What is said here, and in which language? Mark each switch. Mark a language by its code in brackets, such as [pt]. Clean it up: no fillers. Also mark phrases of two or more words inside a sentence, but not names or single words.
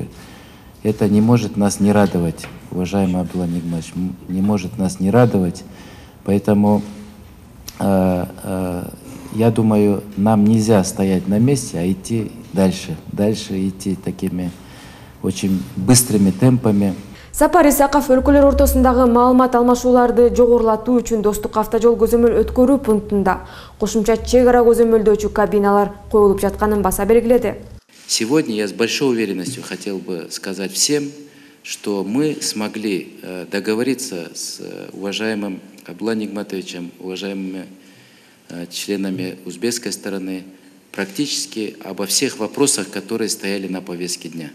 [ru] Это не может нас не радовать, уважаемый Абдулла Нигматович, не может нас не радовать. Поэтому я думаю, нам нельзя стоять на месте, а идти дальше. Дальше идти такими очень быстрыми темпами. [ky] Сапар Исаков өлкөлөр ортосундагы маалымат алмашууларды жогорулатуу үчүн достук автожол көзөмөл өткөрүү пунктунда кошумча чек ара көзөмөлдөөчү кабиналар коюлуп жатканын баса белгиледи. [ru] Сегодня я с большой уверенностью хотел бы сказать всем, что мы смогли договориться с уважаемым Абдулла Нигматовичем, уважаемыми членами узбекской стороны, практически обо всех вопросах, которые стояли на повестке дня.